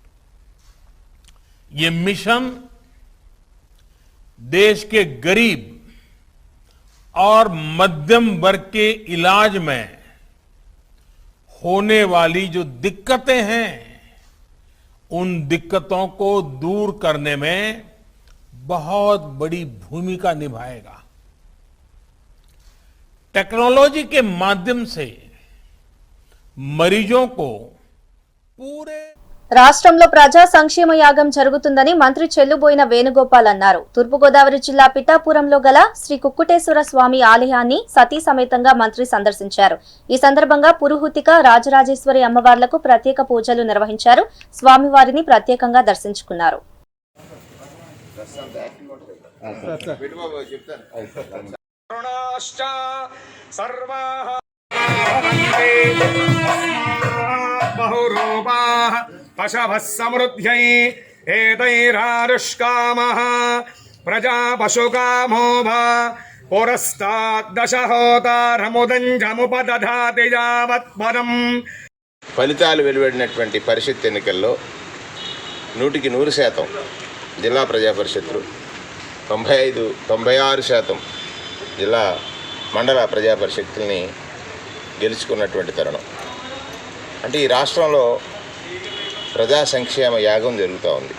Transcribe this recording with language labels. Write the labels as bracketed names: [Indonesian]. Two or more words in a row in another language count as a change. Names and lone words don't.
[Hindi] ये मिशन देश के गरीब और मध्यम वर्ग के इलाज में होने वाली जो दिक्कतें हैं उन दिक्कतों को दूर करने में बहुत बड़ी भूमिका निभाएगा. टेक्नोलॉजी के माध्यम से मरीजों को पूरे [Telugu] రాష్ట్రంలో ప్రజా సంక్షేమ యాగం జరుగుతుందని మంత్రి చెల్లుబోయిన వేణుగోపాల్ అన్నారు. తూర్పుగోదావరి జిల్లా పిఠాపురంలో గల శ్రీ కుక్కుటేశ్వర స్వామి ఆలయాన్ని సతీ సమేతంగా మంత్రి సందర్శించారు. ఈ సందర్భంగా పురుహూతిక, రాజరాజేశ్వరి అమ్మవార్లకు ప్రత్యేక పూజలు నిర్వహించారు. స్వామివారిని ప్రత్యేకంగా దర్శించుకున్నారు. [Sanskrit] बहुरूपाः पशवः समृद्ध्यै एतैरारुष्कामः प्रजा पशुकामो वा पुरस्ताद्दशहोतारमुदञ्जमुपदधाति यावत्पदम्. [Telugu] ఫలితాలు వెలువడినటువంటి పరిషత్ ఎన్నికల్లో 100% జిల్లా ప్రజా పరిషత్తులు, 96% జిల్లా మండల ప్రజా పరిషత్తుల్ని గెలుచుకున్నటువంటి తరుణం. అంటే ఈ రాష్ట్రంలో ప్రజా సంక్షేమ యాగం జరుగుతూ ఉంది.